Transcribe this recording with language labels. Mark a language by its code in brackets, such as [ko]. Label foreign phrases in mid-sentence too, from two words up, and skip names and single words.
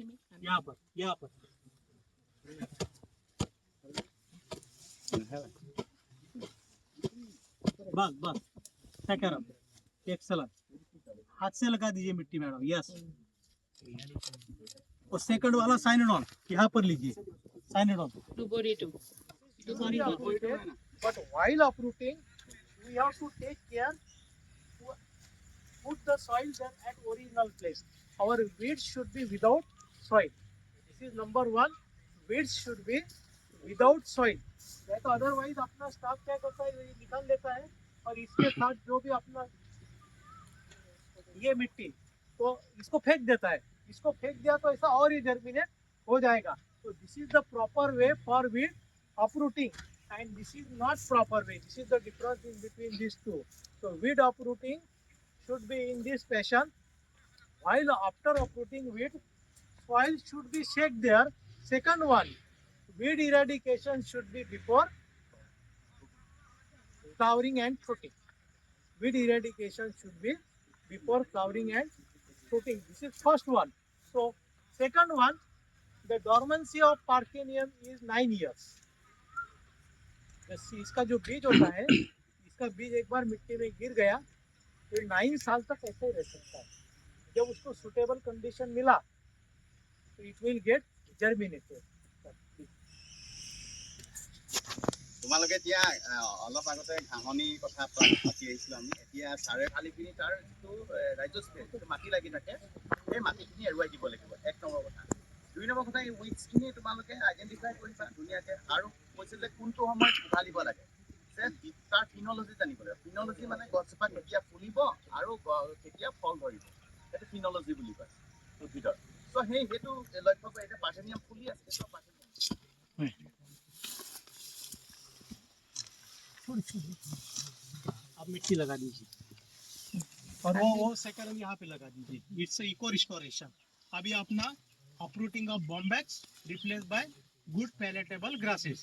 [hi] यहाँ पर बस सैकरम. एक्सलेंट. हाथ से लगा दीजिए मिट्टी मैडम. यस. और सेकंड वाला साइनोडॉन यहाँ पर लीजिए. साइनोडॉन. [en] But while uprooting, we have to take care to put the soil then at original place. Our weeds should be without soil. This is number one. Weeds should be without soil. [hi] नहीं तो otherwise अपना स्टाफ क्या करता है, ये निकाल लेता है और इसके साथ जो भी अपना ये मिट्टी तो इसको फेंक देता है. इसको फेंक दिया तो ऐसा और ही जर्मिनेट हो जाएगा. [en] So this is the proper way for weed uprooting, and this is not proper way. This is the difference in between these two. So weed uprooting should be in this fashion. While after uprooting weed, soil should be shaked there. Second one, weed eradication should be before flowering and fruiting. Weed eradication should be before flowering and fruiting. This is first one. So second one, the dormancy of Parthenium is 9 years. [hi] इसका जो बीज होता है, इसका बीज एक बार मिट्टी में गिर गया तो 9 साल तक ऐसे ही रह सकता है. जब उसको [en] suitable condition [hi] मिला तो [en] it will get germinated. [as] তোমালোকে এতিয়া অলপ আগতে ঘাঁহনি কথা পাতি আহিছিলোঁ আমি. এতিয়া চাৰে ফালিখিনি তাৰ যিটো ৰাজ্য মাটি লাগি থাকে সেই মাটিখিনি এৰুৱাই দিব লাগিব. এক নম্বৰ কথা. 2 নম্বৰ কথা, এই উইডছখিনি তোমালোকে আইডেণ্টিফাই কৰিবা ধুনীয়াকৈ আৰু কৈছিল যে কোনটো সময়ত উঘালিব লাগে. তাৰ ফিনলজি জানিব লাগিব. ফিনলজি মানে গছজোপা কেতিয়া ফুলিব আৰু কেতিয়া ফল ধৰিব, সেইটো ফিনলজি বুলি কয় উদ্ভিদৰ. চ' সেইটো লক্ষ্য কৰি এতিয়া পাৰ্থেনিয়াম ফুলি আছে. [hi] आप मिट्टी लगा दीजिए और वो सेकंड यहाँ पे लगा दीजिए. [en] it's eco restoration. [hi] अभी अपना [en] uprooting of Bombax replace by good palatable grasses.